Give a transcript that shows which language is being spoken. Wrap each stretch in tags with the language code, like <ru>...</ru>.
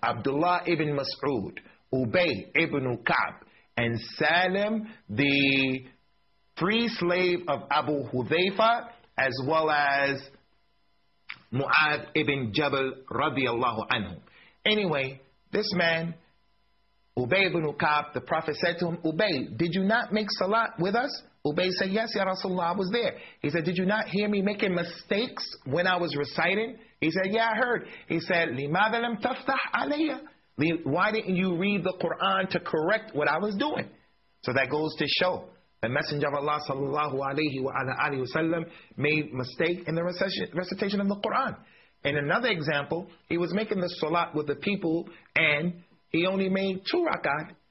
<en>Abdullah ibn Mas'ud, Ubay ibn Ka'b, and Salim, the free slave of Abu Hudhayfa, as well as Mu'adh ibn Jabal radiallahu anhu. Anyway, this man, Ubay ibn Ka'b, the Prophet said to him, Ubay, did you not make salat with us? Ubay said, yes, Ya Rasulullah, I was there. He said, did you not hear me making mistakes when I was reciting? He said, yeah, I heard. He said,</en> <ar>لِمَاذَا لَمْ تَفْتَحْ عَلَيَّ?</ar> <en>Why didn't you read the Quran to correct what I was doing? So that goes to show the Messenger of Allah sallallahu alayhi wa alayhi wa sallam made mistake in the recitation of the Quran. In another example, he was making the salat with the people and he only made two rakat.</en>